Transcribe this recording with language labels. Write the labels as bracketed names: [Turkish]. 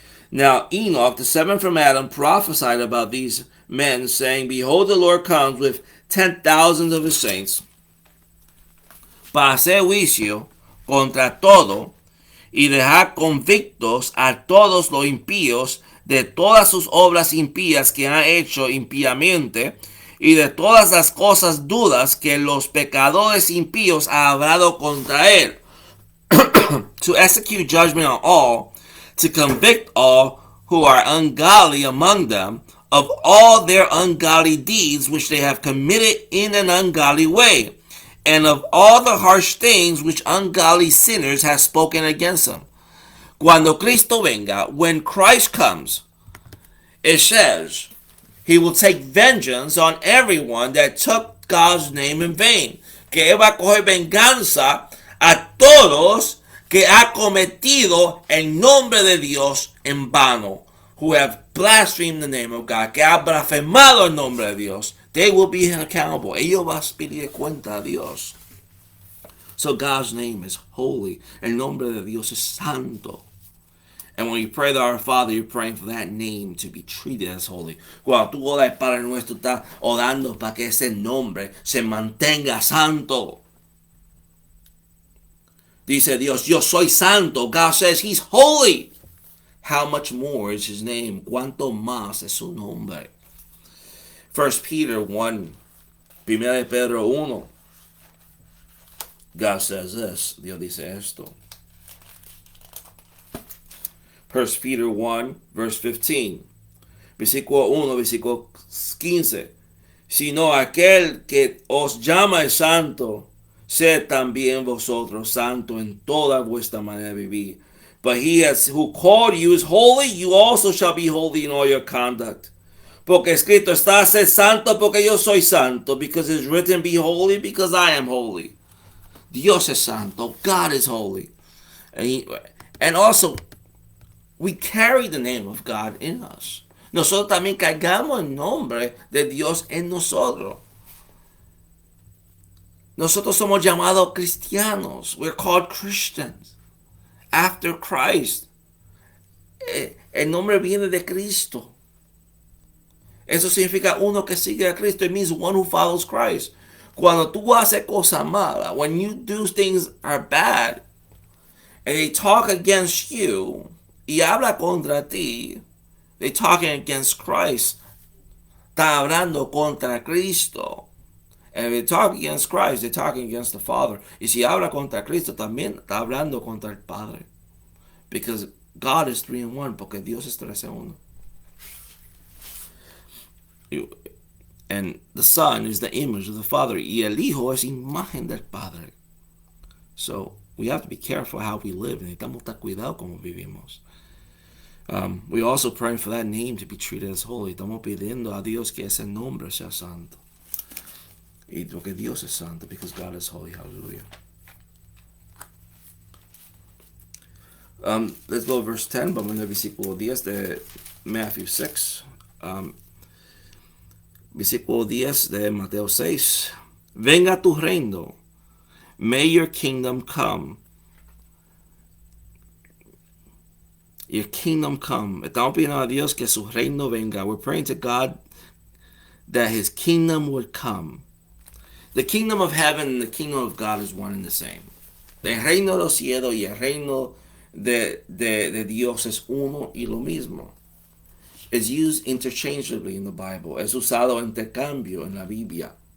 [English] Now Enoch, the seventh from Adam, prophesied about these men, saying, behold, the Lord comes with 10,000 of his saints [Spanish] para hacer juicio contra todo y dejar convictos a todos los impíos de todas sus obras impías que han hecho impíamente y de todas las cosas duras que los pecadores impíos han hablado contra él. [English] To execute judgment on all, to convict all who are ungodly among them of all their ungodly deeds which they have committed in an ungodly way, and of all the harsh things which ungodly sinners have spoken against him. [Spanish] Cuando Cristo venga, [English] when Christ comes, it says he will take vengeance on everyone that took God's name in vain. [Spanish] Que él va a coger venganza a todos que ha cometido el nombre de Dios en vano, [English] who have blasphemed the name of God, [Spanish] que ha blasfemado el nombre de Dios. [English] They will be accountable. [Spanish] Ellos van a pedir cuenta a Dios. [English] So God's name is holy. [Spanish] El nombre de Dios es santo. [English] And when you pray to our Father, you're praying for that name to be treated as holy. [Spanish] Cuando tú oras, Padre nuestro, estás orando para que ese nombre se mantenga santo. Dice Dios, yo soy santo. [English] God says he's holy. How much more is his name? [Spanish] ¿Cuánto más es su nombre? 1 Peter 1, 1 Pedro 1. [English] God says this. [Spanish] Dios dice esto. [English] 1 Peter 1, verse 15. [Spanish] Versículo 1, versículo 15. Sino aquel que os llama es santo, sed también vosotros santo en toda vuestra manera de vivir. [English] But he who called you is holy, you also shall be holy in all your conduct. [Spanish] Porque escrito está, sed santo porque yo soy santo. [English] Because it's written, be holy because I am holy. [Spanish] Dios es santo. [English] God is holy. And also, we carry the name of God in us. [Spanish] Nosotros también cargamos el nombre de Dios en nosotros. Nosotros somos llamados cristianos. [English] We're called Christians. After Christ. [Spanish] El nombre viene de Cristo. Eso significa uno que sigue a Cristo. [English] It means one who follows Christ. [Spanish] Cuando tú haces cosas malas, [English] when you do things are bad, and they talk against you, [Spanish] y habla contra ti, [English] they talking against Christ, [Spanish] está hablando contra Cristo. [English] And if they talk against Christ, they're talking against the Father. [Spanish] Y si habla contra Cristo, también está hablando contra el Padre. [English] Because God is 3 in 1, [Spanish] porque Dios es 3 en 1. [English] And the Son is the image of the Father. [Spanish] Y el Hijo es imagen del Padre. [English] So we have to be careful how we live. [Spanish] Necesitamos estar cuidado como vivimos. [English] We also praying for that name to be treated as holy. [Spanish] Estamos pidiendo a Dios que ese nombre sea santo. Y porque Dios es santo, [English] because God is holy. [Spanish] Hallelujah. [English] Let's go to verse 10. [Spanish] Vamos en el versículo 10 de Matthew 6. Versículo 10 de Mateo 6. Venga tu reino. [English] May your kingdom come. Your kingdom come. [Spanish] Estamos pidiendo a Dios que su reino venga. [English] We're praying to God that his kingdom would come. The kingdom of heaven and the kingdom of God is one and the same. [Spanish] El reino de los cielos y el reino de Dios es uno y lo mismo. [English] It's used interchangeably in the Bible. [Spanish] Es usado intercambio en la Biblia.